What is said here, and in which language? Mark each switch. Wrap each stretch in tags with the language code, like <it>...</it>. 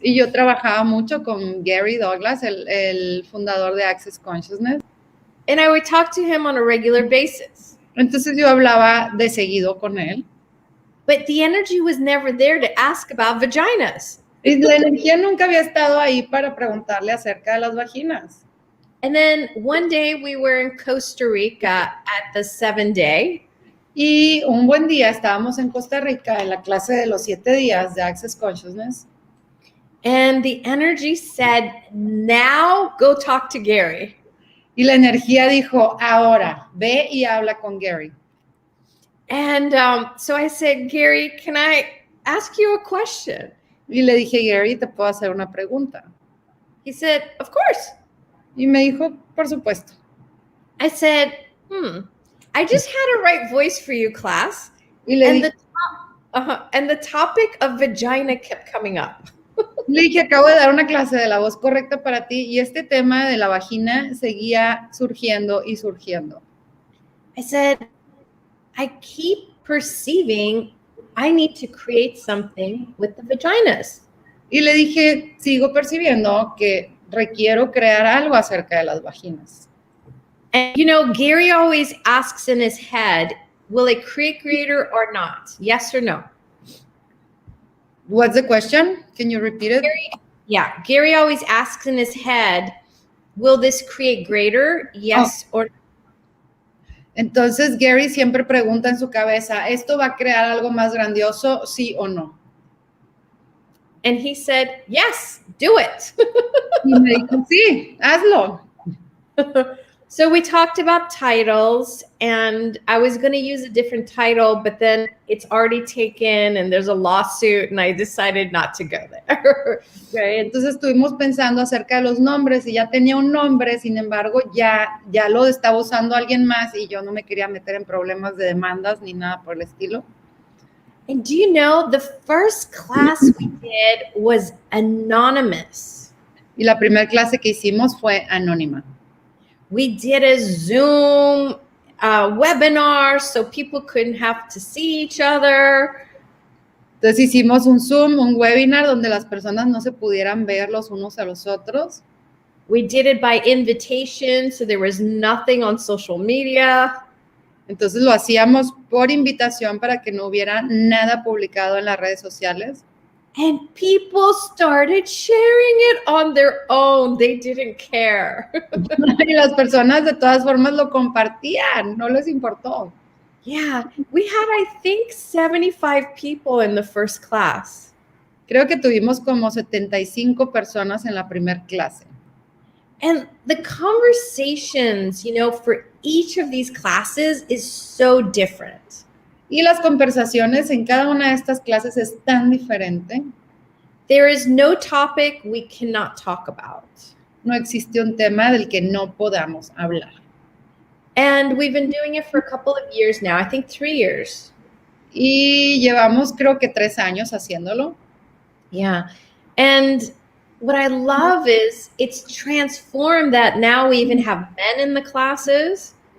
<es>Y yo trabajaba mucho con Gary Douglas, el fundador de Access Consciousness.</es> <en>And I would talk to him on a regular basis.</en> <es>Entonces yo hablaba de seguido con él.</es> <en>But the energy was never there to ask about vaginas.</en> <es>Y la energía nunca había estado ahí para preguntarle acerca de las vaginas.</es> <en>And then one day we were in Costa Rica at the 7-day.</en> <es>Y un buen día estábamos en Costa Rica en la clase de los 7 días de Access Consciousness.</es> <en>And the energy said, now go talk to Gary.</en> <es>Y la energía dijo, ahora, ve y habla con Gary.</es> <en>And so I said, Gary, can I ask you a question?</en> <es>Y le dije, Gary, ¿te puedo hacer una pregunta?</es> <en>He said, of course.</en> <es>Y me dijo, por supuesto.</es> <en>I said, I just had a right voice for you, class.</en> <es>Y le</es> <en>And,</en> <es>dije,</es> <en>and the topic of vagina kept coming up.</en> <es>Le dije, acabo de dar una clase de la voz correcta para ti y este tema de la vagina seguía surgiendo y surgiendo.</es> <en>I said, I keep perceiving I need to create something with the vaginas.</en> <es>Y le dije, sigo percibiendo que requiero crear algo acerca de las vaginas.</es> <en>And Gary always asks in his head, will it create greater or not? Yes or no? What's the question? Can you repeat it? Gary always asks in his head, will this create greater? Yes or no?</en> <es>Entonces Gary siempre pregunta en su cabeza, ¿esto va a crear algo más grandioso, sí o no?</es> <en>And he said, yes, do it.</en> <es>Y me dijo, sí, hazlo.</es> <en>So we talked about titles, and I was going to use a different title, but then it's already taken and there's a lawsuit, and I decided not to go there.</en> <es>Okay, entonces estuvimos pensando acerca de los nombres y ya tenía un nombre, sin embargo ya lo estaba usando alguien más y yo no me quería meter en problemas de demandas ni nada por el estilo.</es> <en>And do you know, the first class we did was anonymous.</en> <es>Y la primera clase que hicimos fue anónima.</es> <en>We did a Zoom webinar so people couldn't have to see each other.</en> <es>Entonces hicimos un Zoom, un webinar donde las personas no se pudieran ver los unos a los otros.</es> <en>We did it by invitation, so there was nothing on social media.</en> <es>Entonces lo hacíamos por invitación para que no hubiera nada publicado en las redes sociales.</es> <en>And people started sharing it on their own. They didn't care.</en> <es>Y las personas de todas formas lo compartían, no les importó.</es> <en>Yeah, we had, I think, 75 people in the first class.</en> <es>Creo que tuvimos como 75 personas en la primera clase.</es> <en>And the conversations, for each of these classes is so different.</en> <es>Y las conversaciones en cada una de estas clases es tan diferente.</es> <en>There is no topic we cannot talk about.</en> <es>No existe un tema del que no podamos hablar.</es> <en>And we've been doing it for a couple of years now, I think 3 years.</en> <es>Y llevamos creo que 3 años haciéndolo.</es> <en>Yeah. And what I love is it's transformed that now we even have men in the classes.</en>